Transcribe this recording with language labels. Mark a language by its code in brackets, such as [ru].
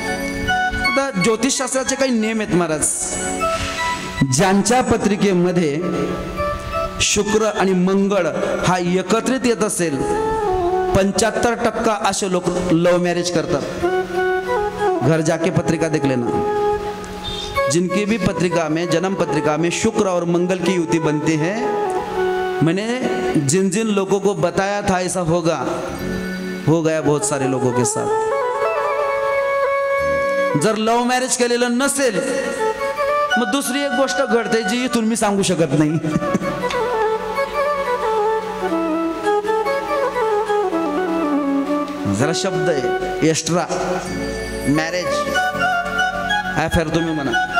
[mr] आता ज्योतिषशास्त्राचे काही नियम आहेत महाराज. ज्यांच्या पत्रिकेमध्ये शुक्र आणि मंगळ हा एकत्रित येत असेल, 75% असे लोक लव मैरिज करतात. [hi] घर जाके पत्रिका देख लेना. जिनकी भी पत्रिका में, जन्म पत्रिका में शुक्र और मंगल की युति बनती है, मैंने जिन जिन लोगों को बताया था ऐसा होगा, हो गया बहुत सारे लोगों के साथ. [mr] जर लव मॅरेज केलेलं नसेल, मग दुसरी एक गोष्ट घडते जी इथून मी सांगू शकत नाही. जरा शब्द आहे एक्स्ट्रा मॅरेज अफेयर तुम्ही म्हणा.